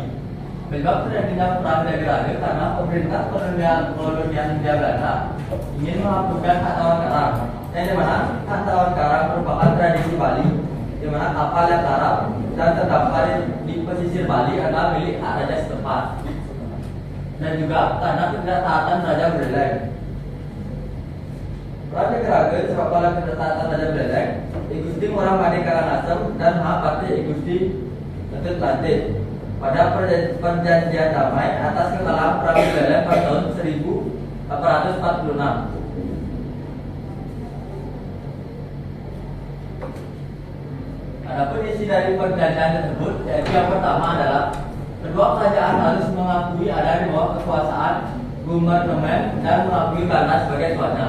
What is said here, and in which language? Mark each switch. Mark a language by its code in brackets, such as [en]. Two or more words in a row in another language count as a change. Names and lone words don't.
[id] Penyebab terjadinya perang degradasi karena pemerintah kolonial Hindia Belanda ingin menghapuskan hak tawar karang, yang dimana hak tawar karang merupakan tradisi Bali, di mana kapal yang karam dan terdampar di pesisir Bali adalah milik hak raja setempat, dan juga karena ketidaktaatan Raja Buleleng. Perang degradasi disebabkan ketidaktaatan Raja Buleleng, Igusti Ngurah Madi Karangasem dan Mahapati Igusti Ketut Lantik pada perjanjian damai atas kekalahan Perang Buleleng pada tahun 1846. Adapun isi dari perjanjian tersebut, yaitu yang pertama adalah kedua kerajaan harus mengakui ada di bawah kekuasaan gubernemen dan mengakui Belanda sebagai tuannya.